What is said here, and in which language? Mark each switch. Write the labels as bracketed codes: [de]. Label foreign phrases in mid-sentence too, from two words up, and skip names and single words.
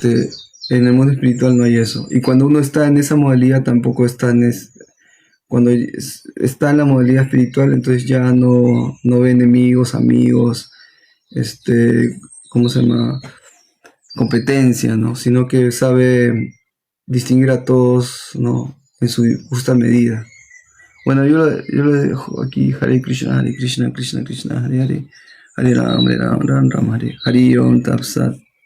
[es] En el mundo espiritual no hay eso. Y cuando uno está en esa modalidad, tampoco está cuando está en la modalidad espiritual, entonces ya no ve enemigos, amigos, ¿cómo se llama? Competencia, ¿no? Sino que sabe distinguir a todos, ¿no? En su justa medida. Bueno, yo lo dejo aquí. [sa] Hare Krishna, Krishna Krishna, Hare Hare, Hare Ram, Ram, Ram, Hare Hari Om Tapsat.